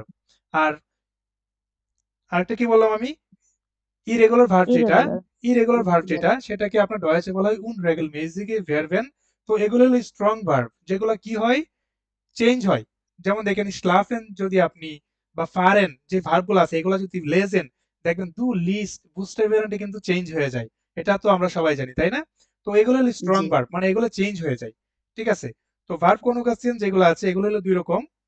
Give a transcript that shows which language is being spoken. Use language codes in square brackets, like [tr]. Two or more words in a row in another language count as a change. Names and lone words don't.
[bn] আর আরেকটা কি বললাম আমি? [en] irregular verb [bn] যেটা, [en] irregular verb [bn] যেটা সেটাকে আপনার ডয়েচে বলা হয় [de] unregelmäßige Verben। [bn] তো এগুলো হলো [en] strong verb, [bn] যেগুলো কি হয়? চেঞ্জ হয়। যেমন দেখেন schlafen যদি আপনি বা fahren যে ভার্বগুলো আছে এগুলো যদি lesen দেখবেন [de] du liest [bn] বুঝতে কিন্তু চেঞ্জ হয়ে যায়। এটা তো আমরা সবাই জানি, তাই না? তো এগুলো হলো স্ট্রং জি। ভার্ব, মানে এগুলো চেঞ্জ হয়ে যায়। ঠিক আছে? তো [en] verb conjugation [bn] যেগুলো আছে এগুলো হলো দুই রকম।